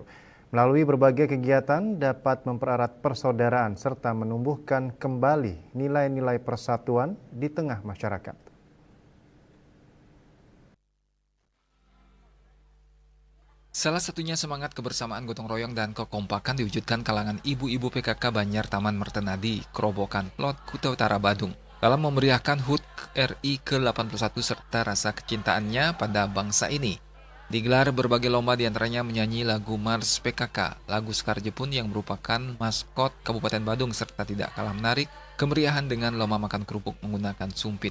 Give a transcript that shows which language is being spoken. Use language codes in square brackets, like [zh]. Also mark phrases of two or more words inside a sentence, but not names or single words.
[id] Melalui berbagai kegiatan dapat mempererat persaudaraan serta menumbuhkan kembali nilai-nilai persatuan di tengah masyarakat. Salah satunya semangat kebersamaan gotong royong dan kekompakan diwujudkan kalangan ibu-ibu PKK Banjar Taman Mertenadi, Kerobokan, Plot, Kuta Utara, Badung, dalam memeriahkan HUT RI ke-81 serta rasa kecintaannya pada bangsa ini. Digelar berbagai lomba diantaranya menyanyi lagu Mars PKK, lagu Sekar Jepun yang merupakan maskot Kabupaten Badung serta tidak kalah menarik, kemeriahan dengan lomba makan kerupuk menggunakan sumpit.